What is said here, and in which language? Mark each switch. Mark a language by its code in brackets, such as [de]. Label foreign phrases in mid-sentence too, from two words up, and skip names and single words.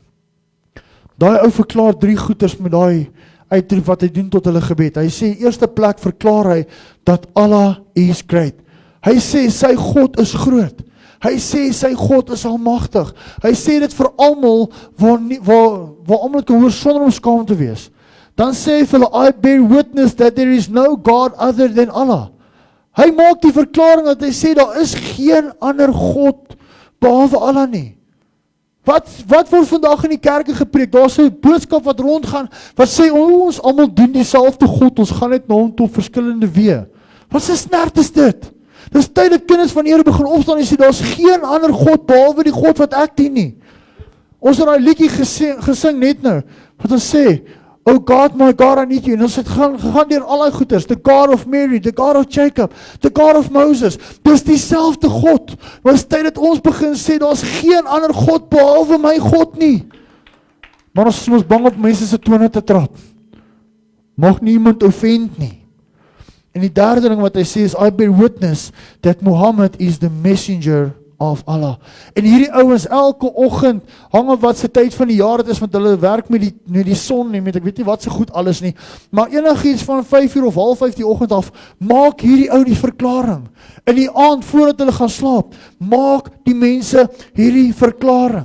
[af] Daai ou verklaar 3 goeters met daai uitroep wat hy doen tot hulle gebed. Hy sê, eerste plek verklaar hy dat [en] Allah is great. [af] Hy sê sy God is groot. Hy sê sy God is almagtig. Hy sê dit vir almal waar almal kan hoor sonder om skaam te wees. Dan sê hy vir hulle, [en] I bear witness that there is no God other than Allah. [af] Hy maak die verklaring dat hy sê daar is geen ander God behalwe Allah nie. Wat word vandag in die kerke gepreek? Daar's 'n boodskap wat rondgaan wat sê ons almal dien dieselfde God, ons gaan net na hom toe op verskillende weë. Wat 'n snert is dit? Dis tyd dat kinders van Here begin opstaan en sê daar's geen ander God behalwe die God wat ek dien nie. Ons het daai liedjie gesing net nou wat ons sê, [en] Oh God, my God, I need you. [af] En ons het gegaan deur al die goeders, [en] the God of Mary, the God of Jacob, the God of Moses. [af] Dis dieselfde God. Maar is tyd dat ons begin sê daar's geen ander God behalwe my God nie. Maar ons is mos bang op mense se tone te trap. Mag nie iemand offend nie. En die derde ding wat hy sê is, [en] I bear witness that Muhammad is the messenger of Allah. [af] En hierdie ouens elke oggend, hang op wat se tyd van die jaar dit is, want hulle werk met die son nie, met ek weet nie wat se goed alles nie, maar enigiets van 5 uur of 4:30 die oggend af, maak hierdie ou die verklaring. In die aand, voordat hulle gaan slaap, maak die mense hierdie verklaring.